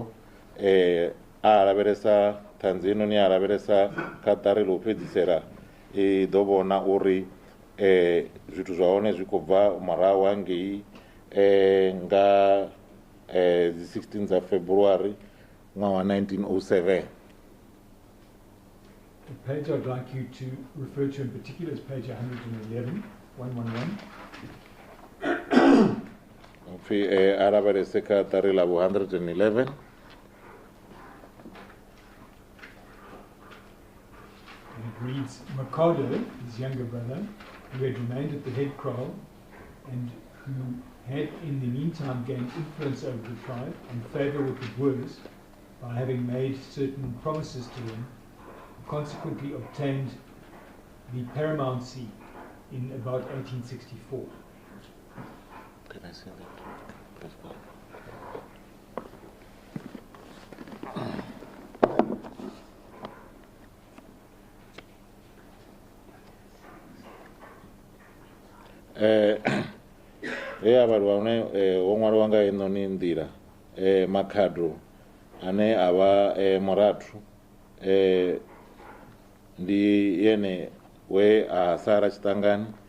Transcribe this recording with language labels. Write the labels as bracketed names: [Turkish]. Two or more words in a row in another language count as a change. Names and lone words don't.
[Venda] A lavhelesa ṱhanzi heinoni a lavhelesa kha ṱari ḽa u fhedzisela i ḓo vhona uri zwithu zwa hone zwi khou bva murahu hangei nga dzi 16 dza February ṅwaha wa 1907. [English] The page I'd like you to refer to in particular is page 111, 111. [Venda] Pfi a lavhelese kha ṱari ḽa 111. [English] And it reads, Mikado, his younger brother, who had remained at the head kraal and who had in the meantime gained influence over the tribe and favour with the Boers by having made certain promises to them, consequently obtained the paramountcy in about 1864. Can I say that? [Venda] Vhathu vhane ho ṅwaliwa nga heinoni nḓila makhado ane a vha murathu ndi yene we a sala tshiṱangani